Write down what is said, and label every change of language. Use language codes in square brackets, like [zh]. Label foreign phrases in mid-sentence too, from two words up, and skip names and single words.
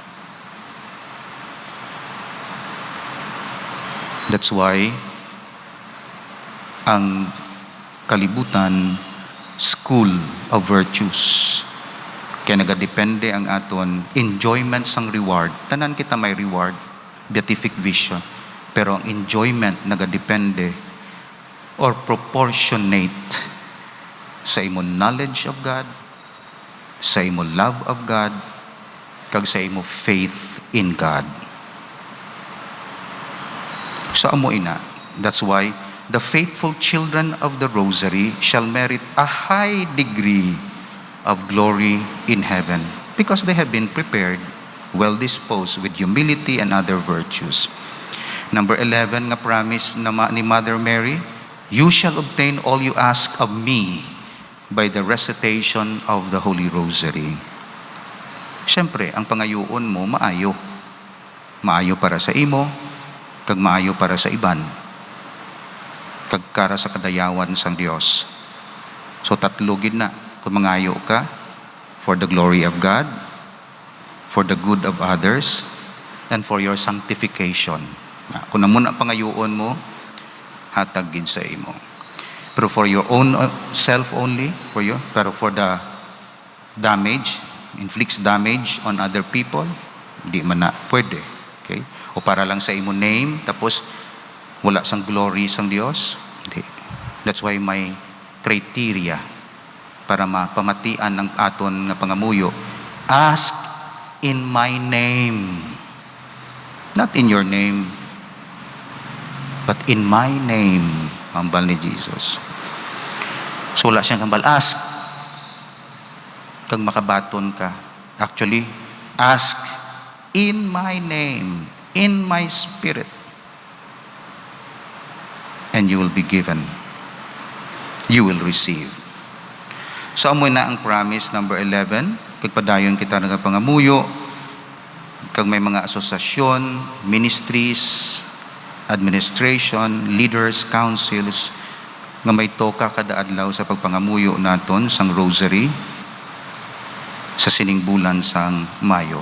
[en] That's why [hil] ang kalibutan, [en] school of virtues. [hil] Kaya nagadepende ang aton enjoyment sang reward. Tanan kita may reward, [en] beatific vision. [hil] Pero ang enjoyment nagadepende [en] or proportionate [hil] sa imo [en] knowledge of God, [hil] sa imo [en] love of God, [hil] kag sa imo [en] faith in God. [hil] So amo ina, [en] that's why the faithful children of the Rosary shall merit a high degree of glory in heaven, because they have been prepared, well disposed with humility and other virtues. Number 11 nga promise ni Mother Mary, you shall obtain all you ask of me by the recitation of the Holy Rosary. [hil] Siyempre, ang pangayoon mo maayo. Maayo para sa imo, kag maayo para sa iban, kag kara sa kadayawan sang Dios. [en] So [hil] tatlo gid na, kung mangayo ka [en] for the glory of God, for the good of others, and for your sanctification. [hil] Kung namun ang pangayoon mo, hatag gid sa imo. [en] Pero for your own self only, pero for the damage, inflicts damage on other people, [hil] di man na pwede. Okay? O para lang sa imo name, tapos wala sang glory sang Dios. Hindi. [en] That's why [hil] may criteria para mapamatian ng aton nga pangamuyo. [en] Ask in my name. Not in your name, but in my name. [hil] Hambal ni Jesus. So wala siyang hambal. Ask. Kag makabaton ka. [en] Actually, ask in my name, in my spirit, and you will be given. You will receive. [hil] So amoy na ang promise number 11. Kag padayon kita nga pangamuyo, kag may mga asosasyon, ministries, administration, leaders, councils, nga may toka kada adlaw sa pagpangamuyo naton sang rosary sa sining bulan sang Mayo.